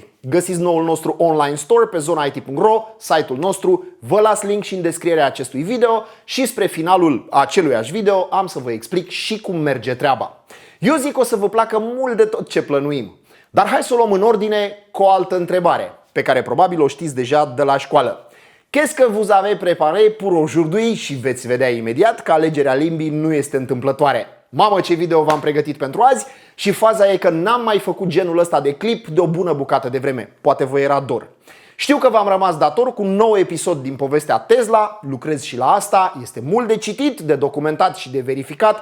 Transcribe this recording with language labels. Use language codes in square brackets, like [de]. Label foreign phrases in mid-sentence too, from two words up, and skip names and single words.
[ro] Găsiți noul nostru [en] online store [ro] pe zonait.ro, site-ul nostru, vă las link și în descrierea acestui video și spre finalul aceluiași video am să vă explic și cum merge treaba. Eu zic că o să vă placă mult de tot ce plănuim, dar hai să o luăm în ordine cu o altă întrebare, pe care probabil o știți deja de la școală. [fr] Qu'est-ce que vous avez préparé pour aujourd'hui? [ro] Și veți vedea imediat că alegerea limbii nu este întâmplătoare. Mamă, ce video v-am pregătit pentru azi și faza e că n-am mai făcut genul ăsta de clip de o bună bucată de vreme. Poate vă era dor. Știu că v-am rămas dator cu un nou episod din povestea Tesla, lucrez și la asta, este mult de citit, de documentat și de verificat.